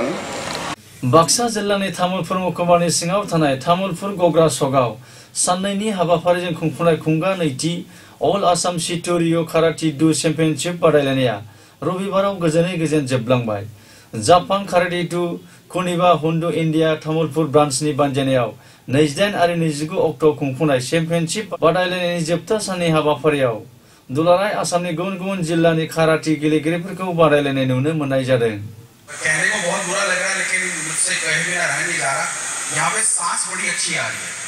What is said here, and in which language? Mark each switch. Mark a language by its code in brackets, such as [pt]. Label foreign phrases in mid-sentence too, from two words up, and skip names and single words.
[brx] बाक्सा जिल्लानि तामुलपुर महकुमानि सिङाव थानाय तामुलपुर गग्रा सकआव साननैनि हाबाफारिजों खुंफुंनाय खुंगा नैथि अल आसाम सिटु रिय काराटे डु चेम्पियनशिप बादायलायनाया रबिबाराव गोजोनै गोजोन जोबलांबाय जापान काराटे डु कुनिबा हुन्डु इन्डिया तामुलपुर ब्रान्चनि बानजायनायाव 28 आरो 29 अक्ट' खुंफुंनाय चेम्पियनशिप बादायलायनायनि जोबथा साननि हाबाफारियाव दुलाराय आसामनि गुबुन जिल्लानि काराटे गेलेगिरिफोरखौ बादायलायनाय नुनो मोननाय जादों [hi] कहने को बहुत बुरा लग रहा है लेकिन मुझसे कहे बिना रह नहीं जा रहा यहाँ पे सांस बड़ी अच्छी आ रही है